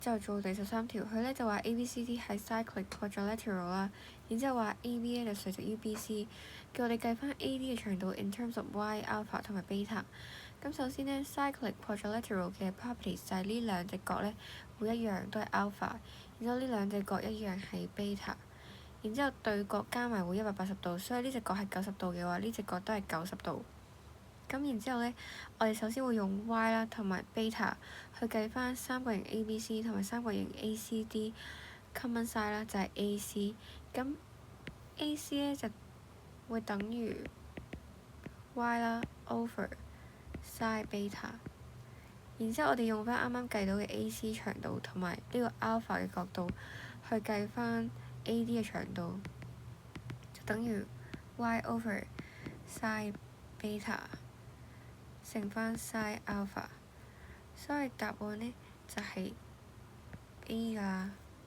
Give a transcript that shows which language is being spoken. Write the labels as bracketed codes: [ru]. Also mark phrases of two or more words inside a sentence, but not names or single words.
[yue] 就做第13條，佢咧就話 ABCD 係 [en] cyclic quadrilateral [yue] 啦，然之後話 AB 咧就垂直於 BC， 叫我哋計翻 AD 嘅長度 [en] in terms of y、 [yue] alpha 同埋 beta。咁首先咧 [en] cyclic quadrilateral [yue] 嘅 properties 就係呢兩隻角咧會一樣都係 alpha， 然之後呢兩隻角一樣係 beta， 然之後對角加埋會180度，所以呢隻角係90度嘅話，呢隻角都係90度。咁然之後咧，我哋首先會用 y 啦同埋 beta 去計翻三角形 ABC 同埋三角形 ACD [en] common side [yue] 啦，就係 AC。咁 AC 咧就會等於 y 啦 [en] over side beta。 [yue] 然之後我哋用翻啱啱計到嘅 AC 長度同埋呢個 alpha 嘅角度去計翻 AD 嘅長度，就等於 [en] y over side beta [yue] 乘翻 [en] sin alpha， [yue] 所以答案呢就係 A 㗎。